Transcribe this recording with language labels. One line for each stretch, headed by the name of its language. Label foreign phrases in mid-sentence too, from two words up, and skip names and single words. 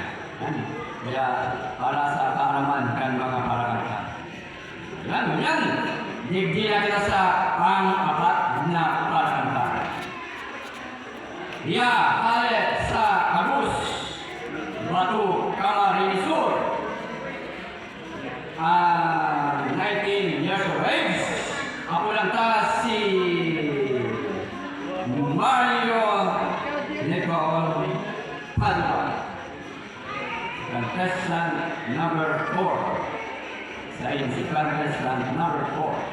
Bikol: Kaya para sa kaaraman kan mga parakanta. Yan. Digdi na kita sa pang-apat na parakanta. Ale sa Agus, Batu, Camarines Sur.
English: 19 years of age.
Bikol: Ako lang si Mario Nicole Padua.
English: Contestant number 4.
Bikol: Sa si
English: contestant number
Bikol: 4.